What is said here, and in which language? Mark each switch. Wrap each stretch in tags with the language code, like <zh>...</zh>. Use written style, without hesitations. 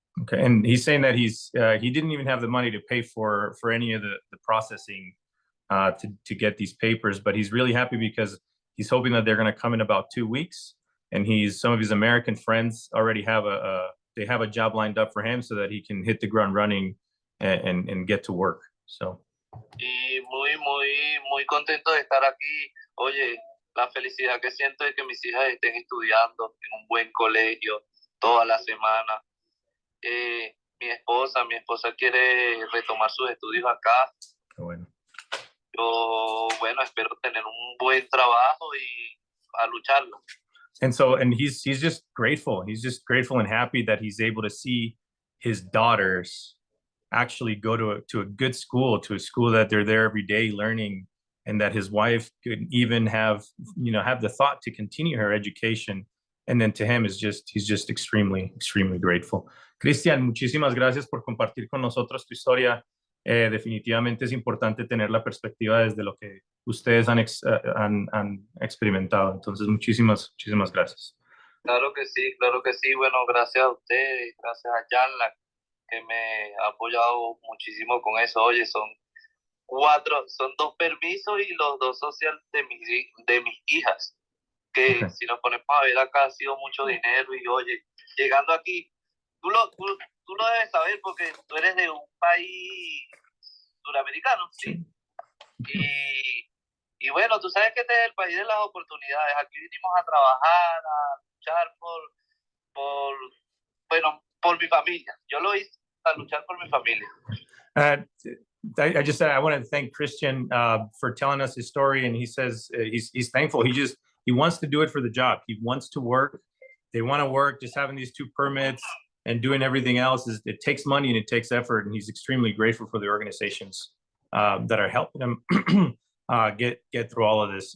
<en>Okay, and he's saying that he didn't even have the money to pay for any of the processing to get these papers, but he's really happy because he's hoping that they're going to come in about 2 weeks, and some of his American friends already have a job lined up for him, so that he can hit the ground running and get to work. So.</en> <es>Y muy contento de estar aquí. Oye, la felicidad que siento es que mis hijas estén estudiando en un buen colegio toda la semana. Mi esposa quiere retomar sus estudios acá. Qué bueno. Yo, bueno, espero tener un buen trabajo y a lucharlo.</es> <en>And he's just grateful. He's just grateful and happy that he's able to see his daughters actually go to a good school, to a school that they're there every day learning, and that his wife could even have the thought to continue her education. And then to him he's just extremely, extremely grateful.</en> <es>Cristian, muchísimas gracias por compartir con nosotros tu historia. Definitivamente es importante tener la perspectiva desde lo que ustedes han experimentado. Entonces, muchísimas gracias. Claro que sí. Bueno, gracias a ustedes, gracias a Janla, que me ha apoyado muchísimo con eso. Oye, son 2 permisos y los 2 sociales de mis hijas, que okay. Si nos ponemos a ver acá ha sido mucho dinero, y oye, llegando aquí, tú lo debes saber porque tú eres de un país suramericano, ¿sí? Y bueno, tú sabes que este es el país de las oportunidades. Aquí vinimos a trabajar, a luchar bueno, por mi familia. Yo lo hice a luchar por mi familia.</es> <en>I just said I want to thank Christian for telling us his story, and he says he's thankful. He wants to do it for the job. He wants to work. They want to work. Just having these 2 permits and doing everything else it takes money and it takes effort. And he's extremely grateful for the organizations that are helping him get through all of this.</en>